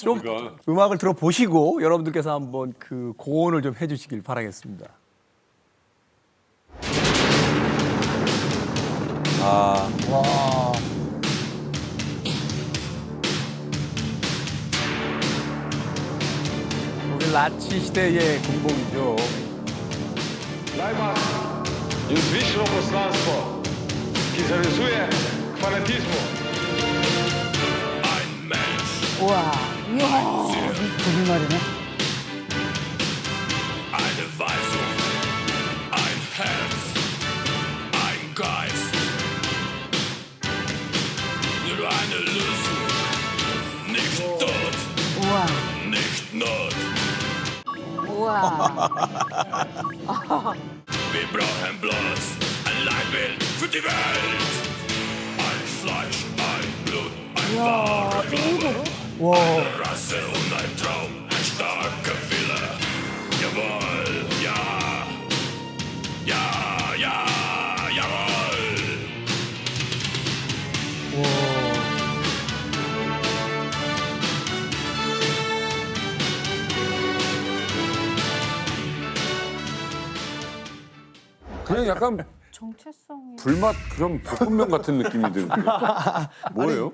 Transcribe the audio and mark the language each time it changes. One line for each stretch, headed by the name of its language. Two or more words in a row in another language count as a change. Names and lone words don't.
Korean: 좀 음악을 들어보시고 여러분들께서 한번 그 고언을 좀 해주시길 바라겠습니다. 와. 우리 나치 시대의 군복이죠. Из вічного пространства кізаризує к фанатизму. 우와, 이야, 거짓말이네.
German: Eine Weisung, ein Herz, ein Geist. Nur eine Lösung, nicht Tod, nicht Not. Wir brauchen bloß ein Leitbild für die Welt. Ein Fleisch, ein Blut, ein wahrer Glaube. Eine Rasse und ein Traum, ein starker Wille. Jawohl, ja. Ja, ja, jawohl.
Korean: 그냥 약간 정체성이. 불맛 그런 볶음면 같은 느낌이 드는데 뭐예요?